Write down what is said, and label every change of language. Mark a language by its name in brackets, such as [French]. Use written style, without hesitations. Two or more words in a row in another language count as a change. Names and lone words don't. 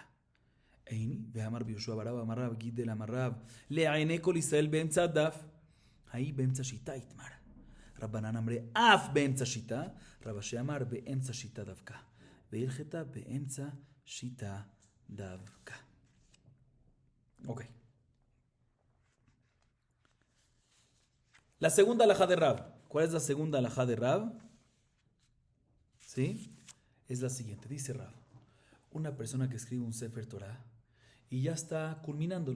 [Hebrew] איני, ואמר ביהושע ברב, אמר רב גידל, אמר רב, לעיני כל ישראל באמצע הדף. ההיא באמצע שיטה יתמר. רבנן אמרי אף באמצע שיטה, רב אשי אמר באמצע שיטה דווקא. והלכתה באמצע שיטה דווקא. [Spanish] Ok. La segunda alajá de Rab. ¿Cuál es la segunda alajá de Rab? ¿Sí? Es la siguiente. Dice Rab. Una persona que escribe un [Hebrew] Sefer Torah [Spanish] y ya está culminándolo.